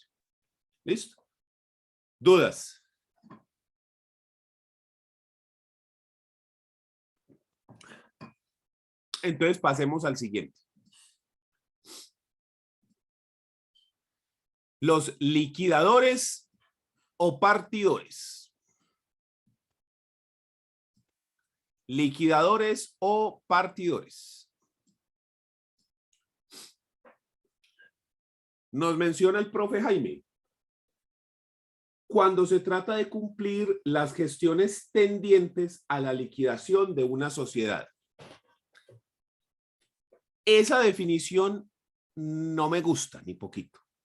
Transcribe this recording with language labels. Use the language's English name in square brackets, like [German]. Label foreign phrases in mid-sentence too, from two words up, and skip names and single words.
[Spanish] ¿Listo? ¿Dudas? Entonces pasemos al siguiente. Los liquidadores o partidores. Liquidadores o partidores. Nos menciona el profe Jaime. Cuando se trata de cumplir las gestiones tendientes a la liquidación de una sociedad. Esa definición no me gusta ni poquito.